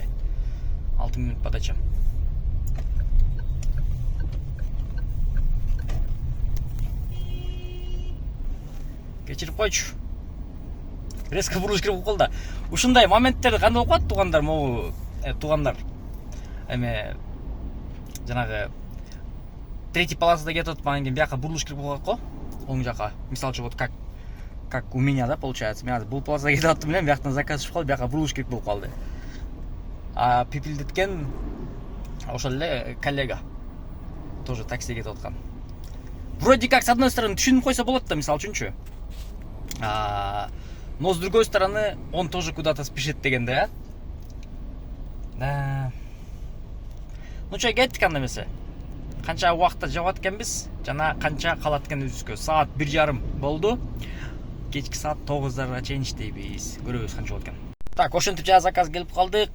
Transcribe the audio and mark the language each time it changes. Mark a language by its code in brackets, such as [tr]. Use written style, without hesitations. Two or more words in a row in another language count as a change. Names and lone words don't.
[ru] 6 минут подача. [ky] Кечирип койчу. Резко бурулуш керек болуп калды. Ушундай моменттерде кандай болуп калат туугандар, могу туугандар. Эме жанагы третий полосада кетип атпаган кийин бияка бурулуш керек болуп калат го. Оң жака. [ru] Мисалчы вот как у меня, да, получается. [ky] Мен бул полосада кетип аттым менен бияктан заказ чыгып калды, бияка бурулуш керек болуп калды. А пипилдеткен ошол эле коллега тоже такси кетип аткан. [ru] Вроде как с одной стороны [ky] түшүнүп койсо болот да, мисалы үчүнчү. [ru] Но с другой стороны он тоже куда-то спешит дегенде, да. [ky] Ну чой, кеттик анда эмесе. Канча убакытта жабат экенбиз жана канча калат экен өзүбүзгө. Саат 1:30 болду. Кечки саат 9:00 чейин иштейбиз. Көрөбүз канча болот экен. Так, ошентип жана заказ келип калдык.